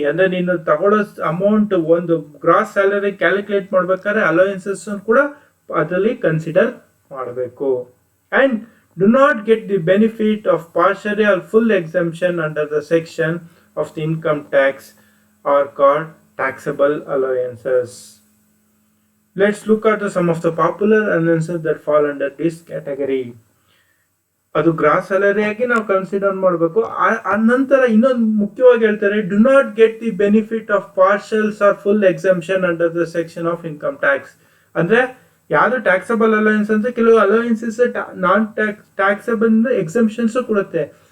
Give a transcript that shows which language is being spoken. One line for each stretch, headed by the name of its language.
Kannada: ಅಂದ್ರೆ ನೀನು ತಗೊಳ್ಳೋ ಅಮೌಂಟ್, ಒಂದು ಗ್ರಾಸ್ ಸ್ಯಾಲರಿ ಕ್ಯಾಲ್ಕುಲೇಟ್ ಮಾಡ್ಬೇಕಾದ್ರೆ ಅಲೋಯನ್ಸಸ್ ಕೂಡ ಅದರಲ್ಲಿ ಕನ್ಸಿಡರ್ ಮಾಡಬೇಕು.
English: And do not get the benefit of partial or full exemption under the section of the income tax are called taxable allowances. Let's look at some of the popular allowances that fall under this category.
Kannada: ಅದು gross salary ಆಗಿ ನಾವು consider ಮಾಡಬೇಕು. ಆ ನಂತರ ಇನ್ನೊಂದು ಮುಖ್ಯವಾಗಿ ಹೇಳ್ತಾರೆ,
English: Do not get the benefit of partials or full exemption under the section of income tax.
Kannada: ಅಂದ್ರೆ ಯಾವ್ದು ಟ್ಯಾಕ್ಸಬಲ್ ಅಲೋಯನ್ಸ್ ಅಂದ್ರೆ ಕೆಲವು ಅಲೋಯನ್ಸಸ್ ನಾನ್ ಟ್ಯಾಕ್ಸಬಲ್ ಎಕ್ಸಂಪ್ಷನ್ಸ್ ಕೊಡುತ್ತೆ.